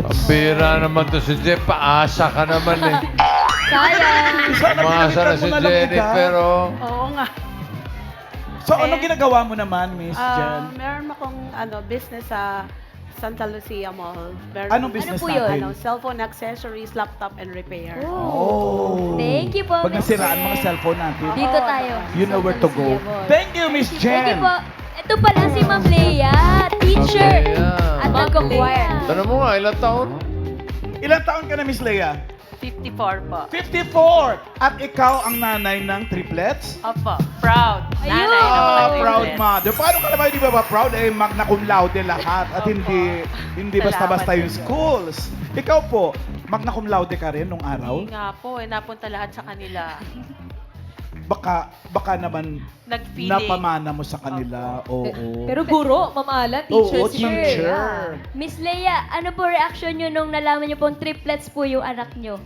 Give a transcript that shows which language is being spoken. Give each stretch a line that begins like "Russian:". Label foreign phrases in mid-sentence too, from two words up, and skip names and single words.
Filipino: Ang bira naman to si Jen. Paasa ka naman eh. Sayang. Sana Umaasa na pinalitan si mo na lang Jenny, ika. pero... Oo nga. So, ano ginagawa mo naman, Miss Jen? Meron akong business sa Santa Lucia Mall. Anong business po yun? natin?
English: Cellphone accessories, laptop, and repair.
Filipino: Oh.
English: Thank you po,
Filipino: Pag Miss nasiraan Jen. mga cellphone natin, Dito tayo.
English: you know where to go. Thank you, Miss Thank you Jen.
Filipino: po. Ito pala si Ma'am Leia, teacher. Leia. At nagko-choir. Tanong mo nga, ilang taon? Ilang taon ka na, Miss Leia? 54 po. 54! At ikaw ang nanay ng triplets? Opo. Proud. Ayun. Nanay ng mga Proud triplets. mother. Paano ka naman hindi ba proud? Eh, magna cum laude lahat at hindi basta-basta Salamat yung din. schools. Ikaw po, magna cum laude ka rin nung araw? Hindi nga po, napunta lahat sa kanila. Baka naman Nag-feeling. napamana mo sa kanila. Oo. Pero guro, Ma'am Alan, teacher. Oo, teacher. Miss Leia, ano po reaction nyo nung nalaman nyo pong triplets po yung anak nyo?